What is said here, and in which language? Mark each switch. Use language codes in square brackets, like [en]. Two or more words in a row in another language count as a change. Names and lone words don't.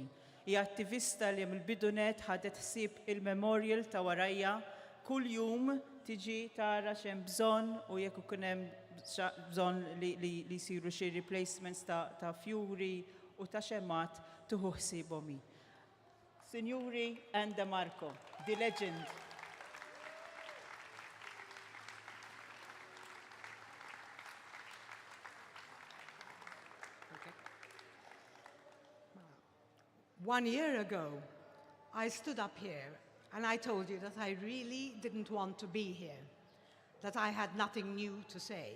[mt] Hija attivista li mill-bidunet ħadet ħsieb il-memorial ta' warajja kull jum tiġi tara x'hemm bżonn u jekk ikun hemm bżonn li jsiru xi replacements ta' fjuri u ta' xemmat tieħu ħsiebhom hi. Sinjuri Anda Marco, [en] the legend. One year ago, I stood up here and I told you that I really didn't want to be here, that I had nothing new to say.